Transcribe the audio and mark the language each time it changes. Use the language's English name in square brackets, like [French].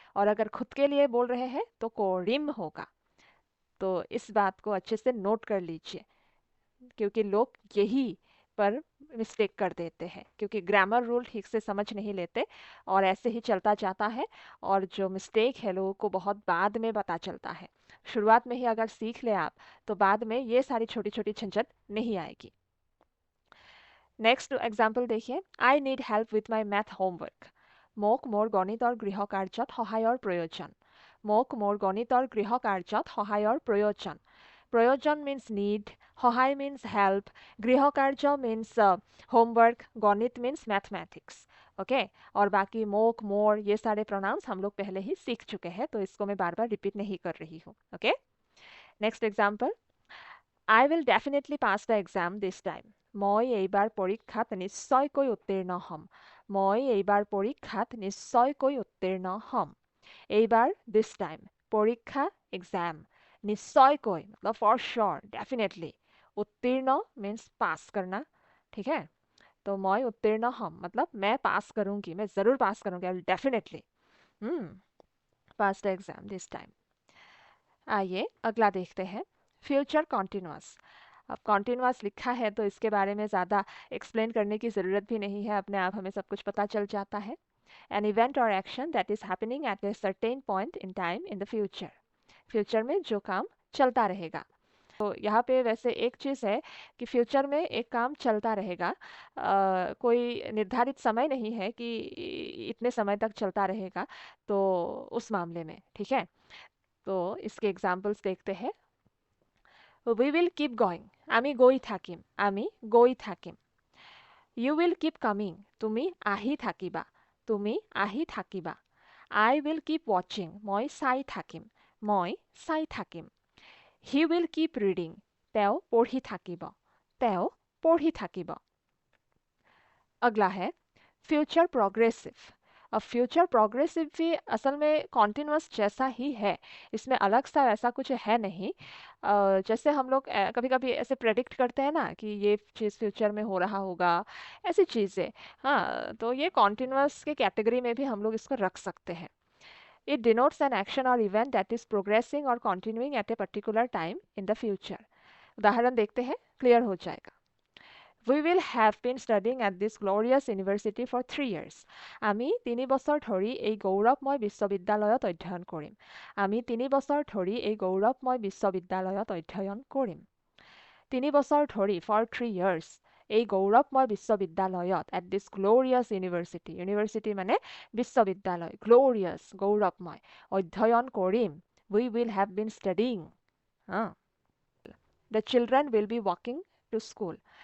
[Hindi] और अगर खुद के लिए बोल रहे हैं तो कोरिम होगा। तो इस बात को अच्छे से नोट कर लीजिए, क्योंकि लोग यही पर मिस्टेक कर देते हैं, क्योंकि ग्रामर रूल ठीक से समझ नहीं लेते और ऐसे ही चलता जाता है। और जो मिस्टेक है लोगों को बहुत बाद में पता चलता है। शुरुआत में ही अगर सीख ले आप तो बाद में ये सारी छोटी छोटी झंझट नहीं आएगी। [English] next example [Hindi] देखिए, [English] I need help with my math homework. [Assamese] মোক মোৰ গণিতৰ গৃহ কাৰ্যত সহায়ৰ প্ৰয়োজন। মোক মোৰ গণিতৰ গৃহ কাৰ্যত সহায়ৰ প্ৰয়োজন। [Hindi] प्रयोजन मीन्स नीड, सहाय मीन्स हेल्प, गृह कार्य मीन्स होमवर्क, गणित मीन्स मैथमेटिक्स। ओके, और बाकी मोक, मोर, ये सारे प्रोनाउंस हम लोग पहले ही सीख चुके हैं, तो इसको मैं बार बार रिपीट नहीं कर रही हूँ। [English] Okay, next example, I will definitely pass the exam this time. [Assamese] মই এইবাৰ পৰীক্ষাত নিশ্চয়কৈ উত্তীৰ্ণ হ'ম। মই এইবাৰ পৰীক্ষাত নিশ্চয়কৈ উত্তীৰ্ণ হ'ম। এইবাৰ দিছ টাইম, পৰীক্ষা [Hindi] एग्जाम, निश्चयকৈ मतलब फॉर श्योर, डेफिनेटली। उत्तीर्ण मीन्स पास करना, ठीक है। तो मैं उत्तीर्ण हम मतलब मैं पास करूंगी, मैं जरूर पास करूंगी, [English] I will definitely pass the exam this time. [Hindi] आइए अगला देखते हैं, फ्यूचर कॉन्टिन्यूअस। अब कॉन्टिन्यूअस लिखा है तो इसके बारे में ज़्यादा एक्सप्लेन करने की ज़रूरत भी नहीं है, अपने आप हमें सब कुछ पता चल जाता है। [English] An event or action that is happening at a certain point in time in the future. [Hindi] Future में जो काम चलता रहेगा। तो यहाँ पे वैसे एक चीज़ है कि फ्यूचर में एक काम चलता रहेगा, कोई निर्धारित समय नहीं है कि इतने समय तक चलता रहेगा, तो उस मामले में, ठीक है। तो इसके एग्जाम्पल्स देखते हैं। [English] We will keep going, [Assamese] আমি গৈ থাকিম, আমি গৈ থাকিম। [English] You will keep coming, [Assamese] তুমি আহি থাকিবা, তুমি আহি থাকিবা। [English] I will keep watching, [Assamese] মই চাই থাকিম, মই চাই থাকিম। [English] He will keep reading, [Assamese] তেওঁ পঢ়ি থাকিব, তেওঁ পঢ়ি থাকিব। [Hindi] अगला है फ्यूचर प्रोग्रेसिव। अब फ्यूचर प्रोग्रेसिव भी असल में कॉन्टिन्यूअस जैसा ही है, इसमें अलग सा ऐसा कुछ है नहीं। जैसे हम लोग कभी कभी ऐसे प्रेडिक्ट करते हैं ना कि ये चीज़ फ्यूचर में हो रहा होगा, ऐसी चीज़ें। हाँ, तो ये कॉन्टिन्यूअस के कैटेगरी में भी हम लोग इसको रख सकते हैं। [English] It denotes an action or event that is progressing or continuing at a particular time in the future. [Hindi] उदाहरण देखते हैं, क्लियर हो जाएगा। [English] We will have been studying at this glorious university for 3 years. [Assamese] আমি 3 বছৰ ধৰি এই গৌৰৱময় বিশ্ববিদ্যালয়ত অধ্যয়ন কৰিম। আমি 3 বছৰ ধৰি এই গৌৰৱময় বিশ্ববিদ্যালয়ত অধ্যয়ন কৰিম। 3 বছৰ ধৰি [English] for 3 years [Assamese] এই গৌৰৱময় বিশ্ববিদ্যালয়ত [English] at this glorious university, [Assamese] university মানে বিশ্ববিদ্যালয়, glorious গৌৰৱময়, অধ্যয়ন কৰিম, [English] we will have been studying. The children will be walking to school.